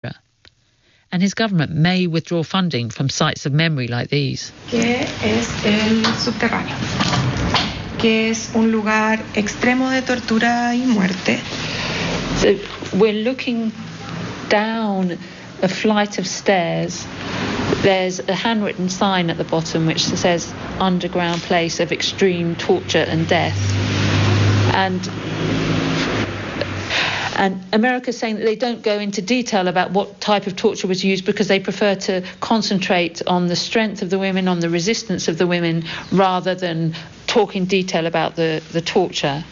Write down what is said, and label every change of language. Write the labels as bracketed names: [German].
[English] and his government may withdraw funding from sites of memory like these. [Spanish] ¿Qué es el subterráneo? Que es un lugar extremo de tortura y muerte. [English] So we're looking down a flight of stairs. There's a handwritten sign at the bottom which says underground place of extreme torture and death. And America's saying that they don't go into detail about what type of torture was used because they prefer to concentrate on the strength of the women, on the resistance of the women, rather than talk in detail about the torture.